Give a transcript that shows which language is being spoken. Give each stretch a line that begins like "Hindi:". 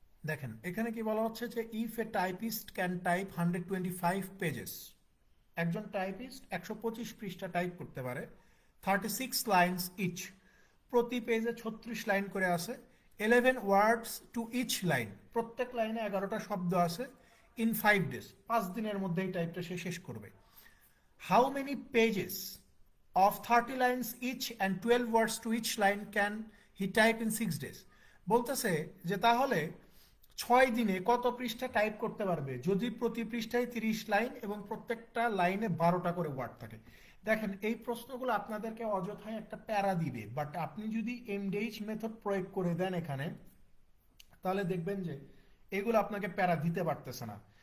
Bangla: দেখেন এখানে কি বলা হচ্ছে যে
English: if a typist can type 125 pages,
Bangla: একজন টাইপিস্ট 125 পৃষ্ঠা টাইপ করতে পারে,
English: 36 lines each,
Bangla: প্রতি পেজে 36 লাইন করে আছে,
English: 11 words to each line,
Bangla: প্রত্যেক লাইনে 11টা শব্দ আছে,
English: in 5 days,
Bangla: 5 দিনের মধ্যে এই টাইপটা সে শেষ করবে।
English: How many pages of 30 lines each and 12 words to each line can he type in 6 days?
Bangla: বলতেছে যে তাহলে 6 দিনে কত পৃষ্ঠা টাইপ করতে পারবে যদি প্রতি পৃষ্ঠায় 30 লাইন এবং প্রত্যেকটা লাইনে 12টা করে ওয়ার্ড থাকে। দেখেন এই প্রশ্নগুলো আপনাদেরকে অযথায় একটা প্যারা দিবে, বাট আপনি যদি এমডিএইচ মেথড প্রয়োগ করে দেন এখানে, তাহলে দেখবেন যে এগুলো আপনাকে প্যারা দিতে পারতেছে না।